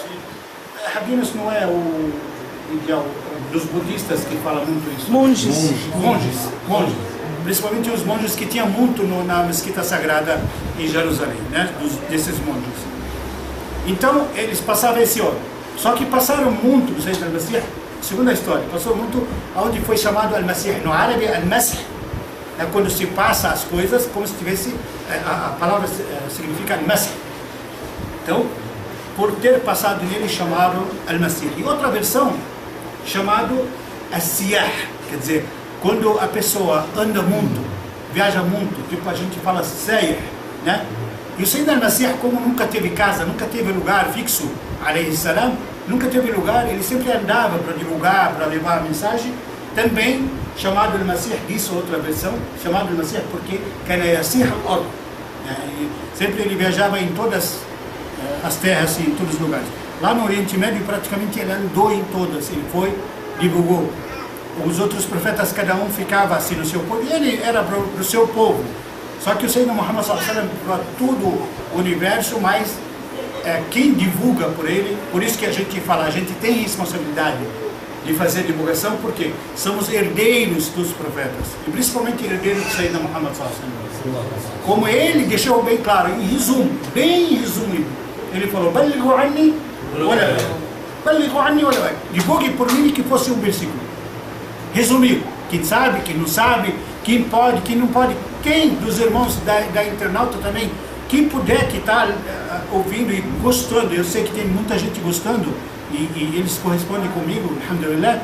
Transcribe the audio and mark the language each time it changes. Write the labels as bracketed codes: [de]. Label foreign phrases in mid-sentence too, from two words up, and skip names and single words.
[pt] Rabinos não é o ideal dos budistas que falam muito isso. Monges. Principalmente os monges que tinham muito na mesquita sagrada em Jerusalém, né? Desses monges. Então, eles passavam esse óleo. Só que passaram muito do Sayyid al-Masih, segundo a história, passou muito onde foi chamado al-Masih. No árabe, al-Masih é quando se passa as coisas como se tivesse, a palavra significa al-Masih. Então, por ter passado nele, chamaram al-Masih. E outra versão, chamado as-Siyah, quer dizer, quando a pessoa anda muito, viaja muito, tipo a gente fala Sayr, né? E o Sayyid al-Masih, como nunca teve casa, nunca teve lugar fixo, [ar] عليه السلام, [pt] nunca teve lugar, ele sempre andava para divulgar, para levar a mensagem, também chamado al-Masih, disse outra versão, chamado al-Masih porque [ar] كان يسيح الأرض, [pt] sempre ele viajava em todas as terras, em todos os lugares. Lá no Oriente Médio, praticamente ele andou em todas, ele foi, divulgou. Os outros profetas, cada um ficava assim no seu povo, e ele era para o seu povo. Só que o Sayyidina Muhammad [ar] صلى الله عليه وسلم [pt] para todo o universo, mas quem divulga por ele, por isso que a gente fala, a gente tem responsabilidade de fazer divulgação, porque somos herdeiros dos profetas, e principalmente herdeiros do Sayyidina Muhammad [ar] صلى الله عليه وسلم. [pt] Como ele deixou bem claro, em resumo, bem resumido, ele falou, [ar] "بلغوا عني ولا [pt] divulgue por mim que fosse um versículo." Resumiu, quem sabe, quem não sabe, quem pode, quem não pode, quem dos irmãos da internauta também, quem puder que está ouvindo e gostando, eu sei que tem muita gente gostando e eles correspondem comigo, alhamdulillah.